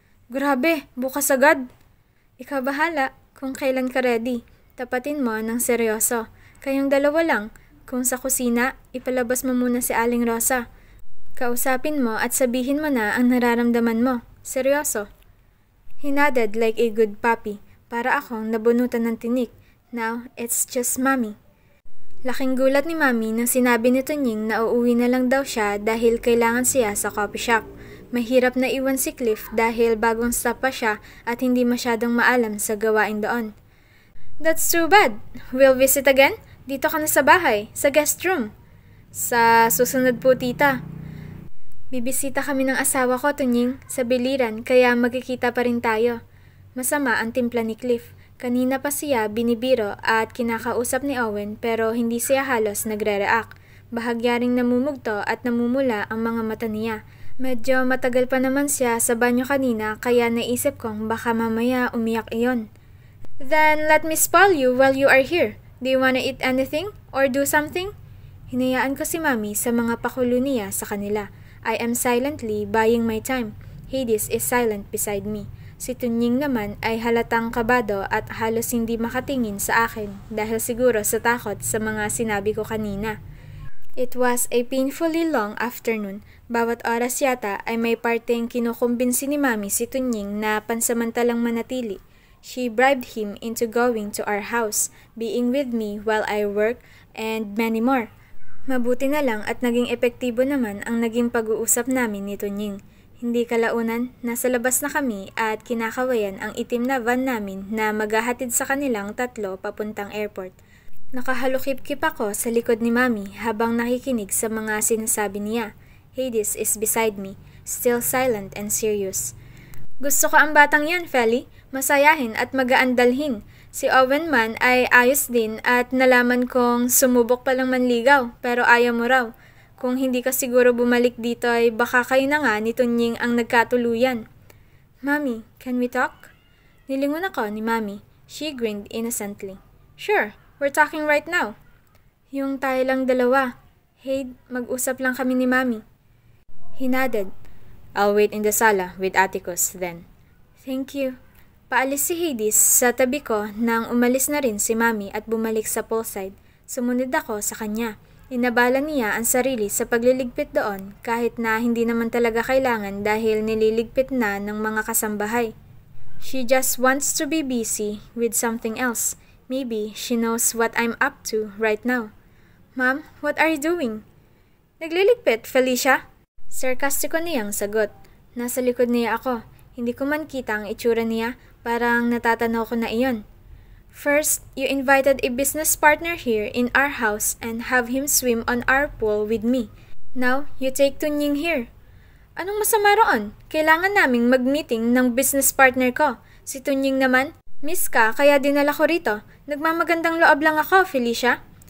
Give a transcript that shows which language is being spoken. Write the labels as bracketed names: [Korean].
[Filipino] Grabe, bukas agad. Ikaw bahala kung kailan ka ready. Tapatin mo ng seryoso. Kayong dalawa lang. Kung sa kusina, ipalabas mo muna si Aling Rosa. Kausapin mo at sabihin mo na ang nararamdaman mo. Seryoso. [English] He nodded like a good puppy. [Filipino] Para akong nabunutan ng tinik. [English] Now, it's just Mommy. [Filipino] Laking gulat ni Mami nang sinabi ni Tunying na uuwi na lang daw siya dahil kailangan siya sa coffee shop. Mahirap na iwan si Cliff dahil bagong stop pa siya at hindi masyadong maalam sa gawain doon. [English] That's too bad. We'll visit again? [Filipino] Dito ka na sa bahay, sa guest room. Sa susunod po, tita. Bibisita kami ng asawa ko, Tunying, sa biliran kaya magkikita pa rin tayo. Masama ang timpla ni Cliff. Kanina pa siya binibiro at kinakausap ni Owen pero hindi siya halos nagre-react. Bahagya ring namumugto at namumula ang mga mata niya. Medyo matagal pa naman siya sa banyo kanina kaya naisip kong baka mamaya umiyak iyon. [English] Then let me spoil you while you are here. Do you wanna eat anything or do something? [Filipino] Hinayaan ko si Mami sa mga pakulo niya sa kanila. [English] I am silently buying my time. Hades is silent beside me. [Filipino] Si Tunying naman ay halatang kabado at halos hindi makatingin sa akin dahil siguro sa takot sa mga sinabi ko kanina. [English] It was a painfully long afternoon. [Filipino] Bawat oras yata ay may parteng kinukumbinsi ni Mami si Tunying na pansamantalang manatili. [English] She bribed him into going to our house, being with me while I work, and many more. [Filipino] Mabuti na lang at naging epektibo naman ang naging pag-uusap namin ni Tunying. Hindi kalaunan, nasa labas na kami at kinakawayan ang itim na van namin na maghahatid sa kanilang tatlo papuntang airport. Nakahalukip-kip ako sa likod ni Mami habang nakikinig sa mga sinasabi niya. [English] Hades is beside me, still silent and serious. [Filipino] Gusto ko ang batang yan, Feli. Masayahin at magaandalhin. Si Owen man ay ayos din at nalaman kong sumubok palang manligaw pero ayaw mo raw. Kung hindi ka siguro bumalik dito ay baka kayo na nga ni Tunying ang nagkatuluyan. [English] Mommy, can we talk? [Filipino] Nilingon ako ni Mami. [English] She grinned innocently. Sure, we're talking right now. [Filipino] Yung tayo lang dalawa. Hey, mag-usap lang kami ni Mami. [English] He nodded. I'll wait in the sala with Atticus then. Thank you. [Filipino] Paalis si Hades sa tabi ko nang umalis na rin si Mami at bumalik sa poolside. Sumunod ako sa kanya. Inabala niya ang sarili sa pagliligpit doon kahit na hindi naman talaga kailangan dahil nililigpit na ng mga kasambahay. [English] She just wants to be busy with something else. Maybe she knows what I'm up to right now. Mom, what are you doing? [Filipino] Nagliligpit, Felicia? Sarkastiko niyang sagot. Nasa likod niya ako. Hindi ko man kita ang itsura niya, parang natatanaw ko na iyon. [English] First, you invited a business partner here in our house and have him swim on our pool with me. Now, you take Tunying here. [Filipino] Anong masama roon? Kailangan naming mag-meeting ng business partner ko. Si Tunying naman, miss ka kaya dinala ko rito. Nagmamagandang loob lang ako, Felicia.